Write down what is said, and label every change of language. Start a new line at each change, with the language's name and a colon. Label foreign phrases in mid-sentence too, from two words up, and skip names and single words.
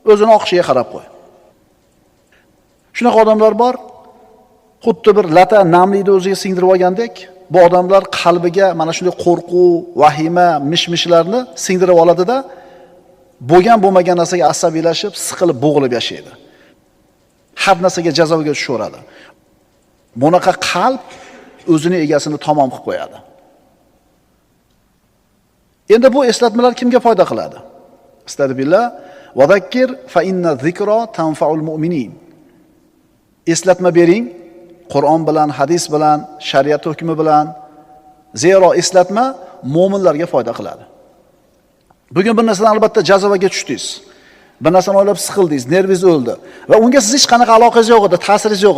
Uzbek: O'zini oqishiga qarab qo'y. Shunaqa odamlar bor, xuddi bir lata namlikni o'ziga singdirib olgandek, bu odamlar qalbiga mana shunday qo'rquv, vahima, mish-mishlarni singdirib oladi-da, bo'lgan narsaga asabiylashib, siqilib, bo'g'ilib yashaydi. Har narsaga jazoga tushaveradi. Bunaqa qalb o'zining egasini tamom qilib qo'yadi. Endi bu eslatmalar kimga foyda qiladi?
Arabic: أستغفر الله وذكر فإن الذكرى تنفع المؤمنين.
Uzbek: Eslatma bering, Qur'on bilan, hadis bilan, shariat hukmi bilan. Zero eslatma mu'minlarga foyda qiladi. Bugun bir narsadan albatta jazoga tushdingiz. Bir narsani o'ylab siqildingiz, nervingiz o'ldi va unga siz hech qanaqa aloqangiz yo'q edi, ta'siringiz yo'q edi.